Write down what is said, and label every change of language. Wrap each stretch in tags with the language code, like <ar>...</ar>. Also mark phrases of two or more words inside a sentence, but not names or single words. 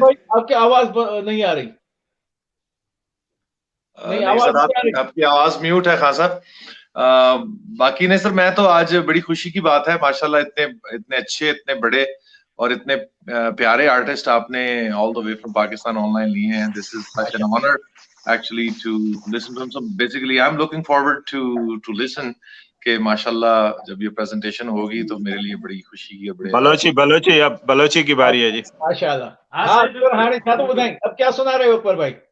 <hi>आपकी आवाज नहीं आ रही। नहीं सर, आपकी आवाज म्यूट है खान साहब। बाकी नहीं सर, मैं तो आज बड़ी खुशी की बात है, माशाल्लाह इतने अच्छे, इतने बड़े और इतने प्यारे आर्टिस्ट आपने</hi> <en>all the way from Pakistan online</en> <hi>लिए हैं।</hi> <en>This is such an honor actually to listen to him. So basically I am looking forward to listen</en> <hi>कि माशाल्लाह जब ये प्रेजेंटेशन होगी तो मेरे लिए बड़ी खुशी है। बलोची अब बलोची की बारी है जी।</hi> <sd>माशाल्लाह। हाणे छा तो ॿुधाई,</sd> <hi>अब क्या सुना रहे हो ऊपर भाई?</hi>